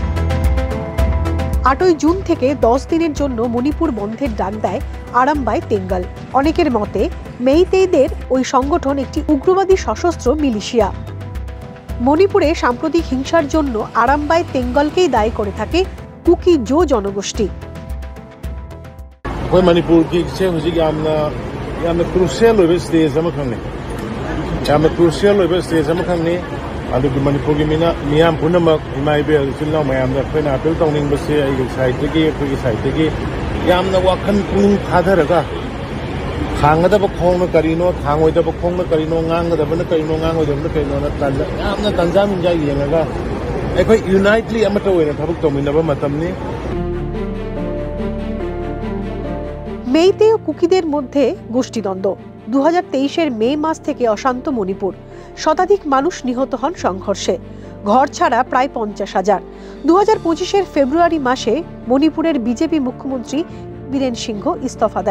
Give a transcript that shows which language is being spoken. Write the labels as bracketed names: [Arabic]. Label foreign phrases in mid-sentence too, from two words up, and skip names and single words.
[Bangla] 8 জুন থেকে 10 দিনের জন্য মণিপুর বন্ধের ডাক দেয় আরামবাই তেঙ্গাল। অনেকের মতে মেইতেইদের ওই সংগঠন একটি উগ্রবাদী সশস্ত্র মিলিশিয়া। মণিপুরে সাম্প্রতিক হিংসার জন্য আরামবাই তেঙ্গলকেই দায়ী করে থাকে কুকি জো জনগোষ্ঠী। [Manipuri] মণিপুরকে হজিক যামনা ক্রুশিয়েল হোইবে স্টেজ অমা খংনে যামনা ক্রুশিয়েল হোইবে স্টেজ অমা খংনে অদুগী মণিপুরগী মিয়াম পুনমক ইমাইবেল চিল্লা ময়ামনা ফৈনা অপীল তৌনিংবসে আইগে সাইডগী যামনা বাখন পুনিং থাধরগা খাংদব খোংনা করিনো থাংগোইদব খোংনা করিনো গাংদবনা করিনো গাংগোইদবনা করিনো না তাংজা যামনা তাংজা মিংজা য়েংগা অখোয় য়ুনাইটলি অমতা ওইনা থবক তৌমিনবা মতমনি। [Bangla] মেইতে ও কুকিদের মধ্যে গোষ্ঠীদ্বন্দ্ব। 2023-এর মে মাস থেকে অশান্ত মণিপুর। শতাধিক মানুষ নিহত হন সংঘর্ষে। ঘর ছাড়া প্রায় 50,000। 2025-এর ফেব্রুয়ারি মাসে মণিপুরের বিজেপি মুখ্যমন্ত্রী বীরেন সিংহ ইস্তফা দেন।